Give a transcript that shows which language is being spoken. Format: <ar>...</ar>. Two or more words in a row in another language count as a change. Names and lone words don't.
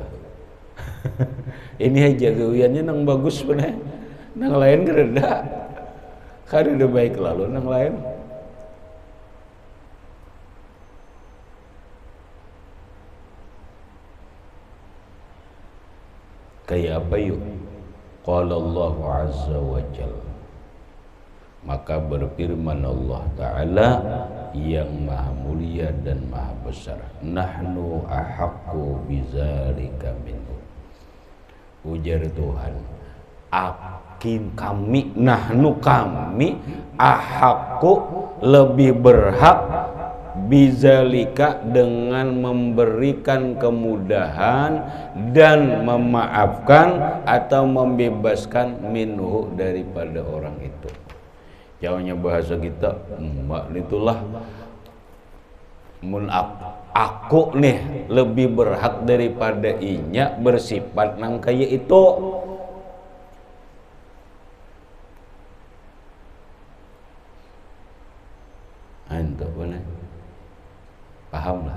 <bjn>Ini aja gawiannya nang bagus bener, nang lain kada baik lalu nang lain.</bjn> <id>Kayak apa yuk?</id> <ar>Qala Allah Azza wa Jalla,</ar> <id>maka berfirman Allah Ta'ala yang maha mulia dan maha besar,</id> <ar>nahnu ahaqqu bizalika minhu.</ar> <id>Ujar Tuhan, kami, nahnu kami, ahaqqu lebih berhak, bizalika dengan memberikan kemudahan dan memaafkan atau membebaskan minhu daripada orang itu. Jauhnya bahasa kita, mbak itulah mun aku nih lebih berhak daripada inya bersifat nang kaya itu. Antum benar? Paham lah.</id>